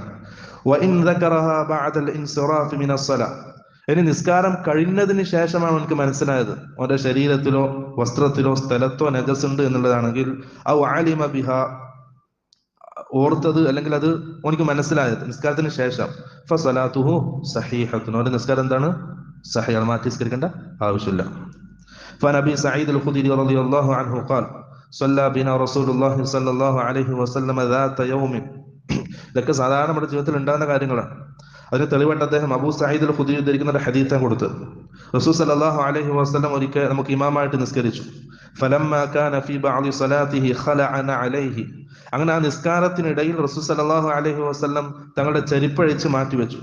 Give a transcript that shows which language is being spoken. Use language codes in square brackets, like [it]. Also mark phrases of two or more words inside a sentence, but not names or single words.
[ar] وإن ذكرها بعد الانصراف من الصلاة, [ml] ഇനി നിസ്കാരം കഴിഞ്ഞതിന് ശേഷമാണ് എനിക്ക് മനസ്സിലായത് ഓന്റെ ശരീരത്തിലോ വസ്ത്രത്തിലോ സ്ഥലത്തോ നജസുണ്ട് എന്നുള്ളതാണെങ്കിൽ [ar] أو علم بها, [ml] ഓർത്തത് അല്ലെങ്കിൽ അത് ഓനിക്ക് മനസ്സിലായത് നിസ്കാരത്തിന് ശേഷം [ar] فصلاته صحيحة, [ml] അവന്റെ നിസ്കാരം എന്താണ്? സഹീഹ്, മാറ്റി നിസ്കരിക്കേണ്ട ആവശ്യമില്ല. [ar] فنبي سعيد الخدري رضي الله عنه قال صلى بنا رسول الله صلى الله عليه وسلم ذات يوم. [ml] ഇതൊക്കെ സാധാരണ നമ്മുടെ ജീവിതത്തിൽ ഉണ്ടാകുന്ന കാര്യങ്ങളാണ്. അതിന് തെളിവായിട്ട് അദ്ദേഹം അബൂ സഈദ് അൽ ഖുദരി ഉദ്ധരിക്കുന്ന ഒരു ഹദീസാണ് കൊടുത്തത്. റസൂൽ [ar] صلى الله عليه وسلم [ml] ഒരിക്കൽ നമുക്ക് ഇമാമായിട്ട് നിസ്കരിച്ചു. [ar] فلما كان في بعض صلاته خلع نعليه. [ml] അങ്ങനെ ആ നിസ്കാരത്തിനിടയിൽ റസൂൽ [ar] صلى الله عليه وسلم [ml] തങ്ങളുടെ ചെരുപ്പഴിച്ച് മാറ്റിവെച്ചു.